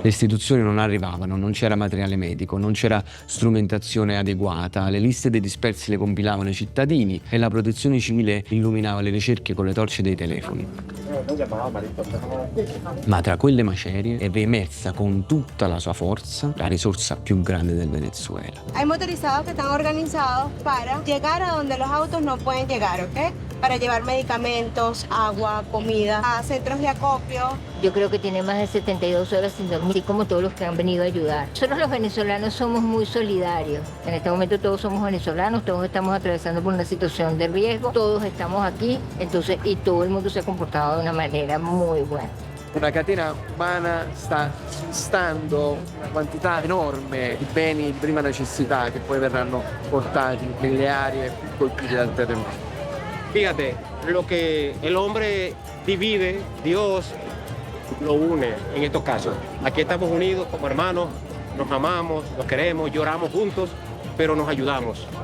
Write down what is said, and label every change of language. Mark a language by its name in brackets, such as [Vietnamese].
[Italian] Le istituzioni non arrivavano, non c'era materiale medico, non c'era strumentazione adeguata, le liste dei dispersi le compilavano i cittadini e la protezione civile illuminava le ricerche con le torce dei telefoni. Ma tra quelle macerie è riemersa con tutta la sua forza la risorsa più grande del Venezuela. [Spanish] Hay motorizados que están organizados para llegar a donde los autos no pueden llegar, ¿ok? Para llevar medicamentos, agua, comida, a centros de acopio. Yo creo que tiene más de 72 horas sin dormir, así como todos los que han venido a ayudar. Nosotros los venezolanos somos muy solidarios. En este momento todos somos venezolanos, todos estamos atravesando por una situación de riesgo, todos estamos aquí, entonces, y todo el mundo se ha comportado de una manera muy buena. [Italian] Una catena umana sta spostando una quantità enorme di beni di prima necessità che poi verranno portati nelle aree più colpite dal terremoto. [Spanish] Fíjate, lo que el hombre divide, Dios lo une en estos casos. Aquí estamos unidos como hermanos, nos amamos, nos queremos, lloramos juntos, pero nos ayudamos.